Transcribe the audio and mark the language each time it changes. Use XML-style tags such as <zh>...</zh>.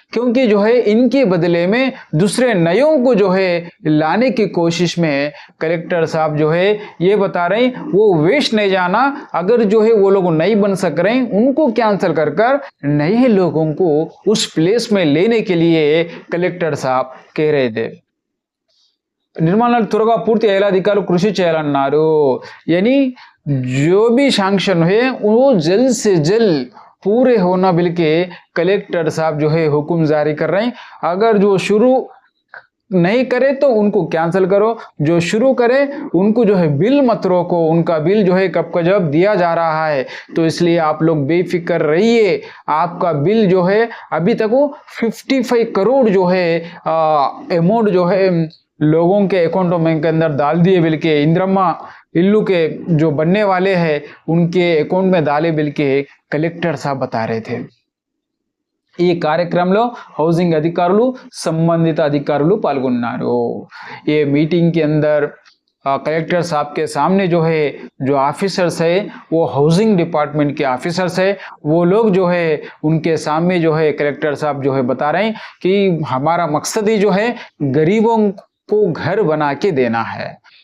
<hi>क्योंकि जो है इनके बदले में दूसरे नयों को जो है लाने की कोशिश में कलेक्टर साहब जो है ये बता रहे हैं वो वेस्ट नहीं जाना. अगर जो है वो लोग नहीं बन सक रहे उनको कैंसल कर कर नए लोगों को उस प्लेस में लेने के लिए कलेक्टर साहब कह रहे थे.</hi> <te>నిర్మాణాలు త్వరగా పూర్తి అయ్యేలా అధికారులు కృషి చేయాలన్నారు.</te> <hi>यानी जो भी सैंक्शन है वो जल्द से जल्द पूरे होना बिल के कलेक्टर साहब जो है हुक्म जारी कर रहे हैं. अगर जो शुरू नहीं करे तो उनको कैंसिल करो, जो शुरू करे उनको जो है बिल मत रोको. उनका बिल जो है कब का जब दिया जा रहा है तो इसलिए आप लोग बेफिक्र रहिए. आपका बिल जो है अभी तक वो 55 करोड़ जो है अमाउंट जो है लोगों के अकाउंटों में के अंदर डाल दिए बिल के इंदिरम्मा इल्लू के जो बनने वाले हैं उनके अकाउंट में डाले बिल के कलेक्टर साहब बता रहे थे.</hi> <te>ఈ కార్యక్రమంలో హౌసింగ్ అధికారులు సంబంధిత అధికారులు పాల్గొన్నారు.</te> <hi>ये मीटिंग के अंदर कलेक्टर साहब के सामने जो है जो ऑफिसर्स है वो हाउसिंग डिपार्टमेंट के ऑफिसर्स है वो लोग जो है उनके सामने जो है कलेक्टर साहब जो है बता रहे हैं कि हमारा मकसद ही जो है गरीबों को घर बना के देना है.</hi>